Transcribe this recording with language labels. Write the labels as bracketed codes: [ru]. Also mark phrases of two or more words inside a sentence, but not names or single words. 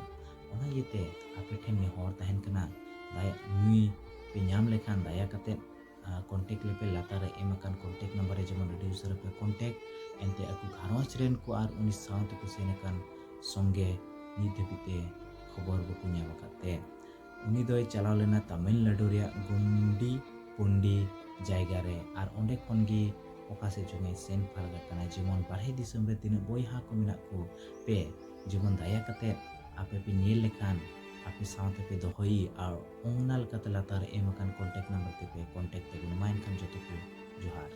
[sat] ᱚᱱᱟ ᱤᱭᱟᱹᱛᱮ ᱟᱯᱮ ᱴᱷᱮᱱ ᱱᱮᱦᱚᱨ ᱛᱟᱦᱮᱱ ᱠᱟᱱᱟ ᱱᱩᱭ ᱯᱮ ᱧᱟᱢ ᱞᱮᱠᱷᱟᱱ ᱫᱟᱭᱟ ᱠᱟᱛᱮᱫ ᱠᱚᱱᱴᱮᱠᱴ ᱞᱮᱯᱮ ᱞᱟᱛᱟᱨ ᱨᱮ ᱮᱢ ᱟᱠᱟᱱ ᱠᱚᱱᱴᱮᱠᱴ ᱱᱟᱢᱵᱟᱨ ᱨᱮ ᱡᱮᱢᱚᱱ ᱟᱹᱰᱤ ᱩᱥᱟᱹᱨᱟ ᱯᱮ ᱠᱚᱱᱴᱮᱠᱴ ᱮᱱᱛᱮ ᱟᱠᱚ ᱜᱷᱟᱨᱚᱸᱡᱽ ᱨᱮᱱ ko ᱟᱨ ᱩᱱᱤ ᱥᱟᱶᱛᱮ ᱠᱚ ᱥᱮᱱ ᱟᱠᱟᱱ ᱥᱚᱸᱜᱮ ᱱᱤᱛ ᱫᱷᱟᱹᱵᱤᱡ ᱛᱮ ᱠᱷᱚᱵᱚᱨ ᱵᱟᱠᱚ ᱧᱟᱢ ᱟᱠᱟᱫ ᱛᱮ उनी दोय चलाव लेना तमिलनाडु रेया गुंडी पुंडी जायगा रे आर ओंडे खन गी ओका से जोंगे सेन फारगा कना जेमन बारहे दिसम रे तिना बयहा को मेना को पे जेमन दाया कते आपे पे नेल लेखान आपे सावते पे दोहई आर ओंगना लकाते लातार एम अकान कॉन्टैक्ट नंबर ते पे कॉन्टैक्ट ते माइन खान जतो को जोहार।